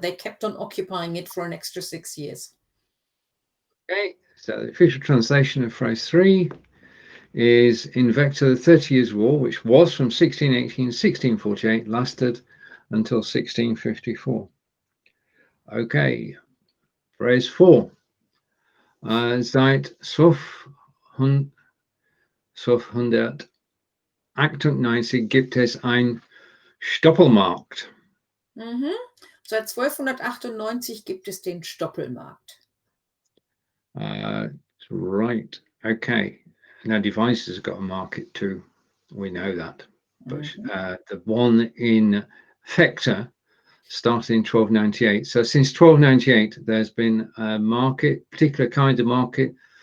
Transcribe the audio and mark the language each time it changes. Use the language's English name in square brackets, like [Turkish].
[English] They kept on occupying it for an extra 6 years. Okay, so the official translation of phrase 3 is in Vechta, the 30 Years' War, which was from 1618 to 1648, lasted until 1654. Okay, phrase 4. [German] Seit 1298 gibt es ein Stoppelmarkt. Seit 1298 gibt es den Stoppelmarkt. [English] Right. Okay. Now devices have got a market too. We know that. But the one in Vechta started in 1298. So since 1298, there's been a market, particular kind of market.